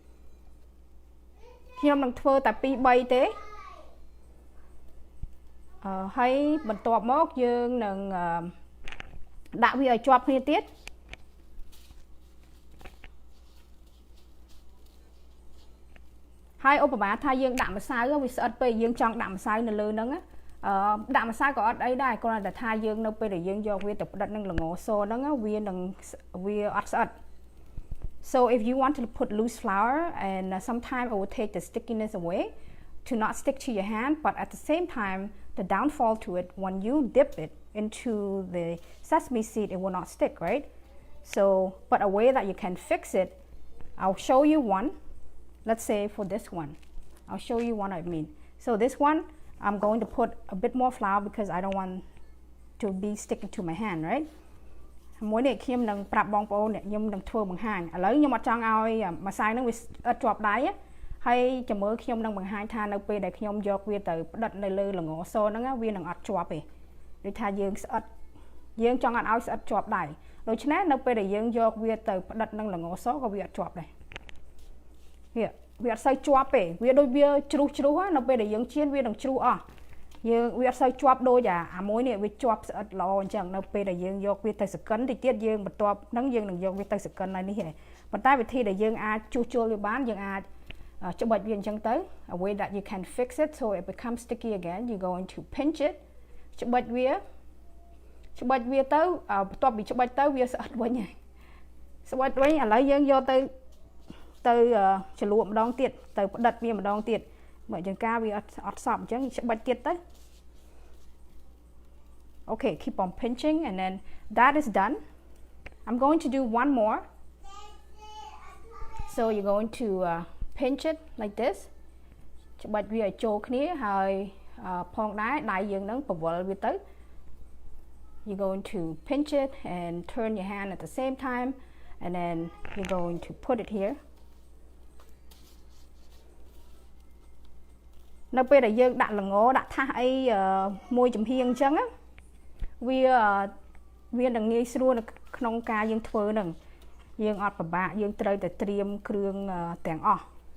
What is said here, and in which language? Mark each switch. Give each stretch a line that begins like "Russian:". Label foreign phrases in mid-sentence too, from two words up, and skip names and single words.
Khmer: ខ្ញុំនឹងធ្វើតែ2 3ទេហើយបន្ទាប់មកយើងនឹងដាក់វាឲ្យជាប់គ្នាទៀតហើយឧបមាថាយើងដាក់ម្សៅវាស្អិតពេកយើងចង់ដាក់ ម្សៅនៅលើហ្នឹងដាក់ម្សៅក៏អត់អីដែរគ្រាន់តែថាយើងនៅពេលដែលយើងយកវាទៅផ្ដិតនឹងល្ងសហ្នឹងវាអត់ស្អិត
English: So if you want to put loose flour and sometimes it will take the stickiness away to not stick to your hand but at the same time the downfall to it when you dip it into the sesame seed it will not stick right so but a way that you can fix it I'll show you one let's say for this one I'll show you what I mean so this one I'm going to put a bit more flour because I don't want to be sticking to my hand right
Khmer: មួយនេះខ្ញុំនឹងប្រាប់បងប្អូនខ្ញុំនឹងធ្វើបង្ហាញឥឡូវខ្ញុំអត់ចង់ឲ្យម្សៅហ្នឹងវាអ ត់ជាប់ដៃហើយចាំមើលខ្ញុំនឹងបង្ហាញថានៅពេលដែលខ្ញុំយកវាទៅផ្ដិតនៅលើល្ងសហ្នឹងវានឹងអត់ជាប់ទេដូចថាយើងស្អិតយើងចង់អត់ឲ្យស្អិតជាប់ដៃដូច្នេះនៅពេល ដែលយើងយកវាទៅផ្ដិតនឹងល្ងសក៏វាអត់ជាប់ដែរវាអត់សូវជាប់ទេវាដូចវាជ្រុះនៅពេលដែលយើងជៀនវានឹងជ្រុះអស់យើងវាអត់សូវ ជាប់ដូចអាមួយនេះវាជាប់ស្អិតល្អអញ្ចឹងនៅពេលដែលយើងយកវាទៅសកិនតិចទៀតយើងបន្ទាប់ហ្នឹងយើងនឹងយកវាទៅសកិនហើយនេះឯងប៉ុន្តែវិធីដែលយើងអាចជួសជុលវាបានយើងអាចច្បិចវាអញ្ចឹងទៅ
English: a way that you can fix it so it becomes sticky again you're going to pinch it
Khmer: ច្បិចវាទៅបន្ទាប់ពីច្បិចទៅវាស្អិតវិញហើយស្បិចវិញឥឡូវយើងយកទៅច្រលក់ម្ដងទៀតទៅផ្ដិតវាម្ដងទៀតបើចង្ការវាអត់សប់អញ្ចឹងច្បិចទៀតទៅ
English: Okay keep on pinching and then that is done I'm going to do one more so you're going to pinch it like this
Khmer: ច្បិចវាឲ្យចូលគ្នាហើយផងដែរដៃយើងនឹងបវល់វាទៅ
English: you're going to pinch it and turn your hand at the same time and then you're going to put it here
Khmer: នៅពេលដែលយើងដាក់ល្ងដាក់ថាសអីមួយចំហៀងអញ្ចឹងវានឹងងាយស្រួលនៅក្នុងការយើងធ្វើហ្នឹងយើងអត់ពិបាកយើងត្រូវតែត្រៀមគ្រឿងទាំងអស់